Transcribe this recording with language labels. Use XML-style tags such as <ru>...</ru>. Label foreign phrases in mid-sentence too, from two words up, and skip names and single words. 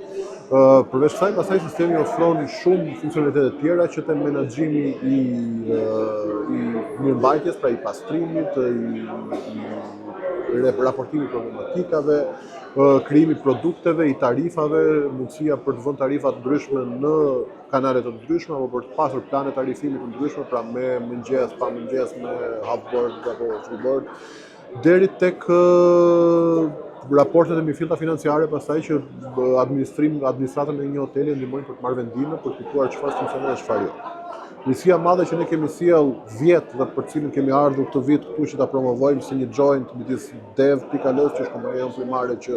<sq>Përveç kësaj, pastaj sistemi ofron shumë funksionalitete të tjera që të menaxhimi i mirëmbajtjes, pra i pastrimit, i raportimit problematikave, krijimi produkteve, i tarifave, mundësia për të vënë tarifa të ndryshme në kanale të ndryshme apo për të pasur plane tarifimi të ndryshme, pra me mëngjes, pa mëngjes, me half-board apo full-board, deri tek raportet e mifillta financiare, pastaj që administratën e një hoteli ndihmojnë për të marrë vendime, për të kuptuar çfarë funksionon dhe çfarë jo. Nisia madhe që ne kemi sjell vjet dhe për cilën kemi ardhur këtë vit këtu që ta promovojmë si një joint midis Dev.al, që është kompania jonë primare që</sq>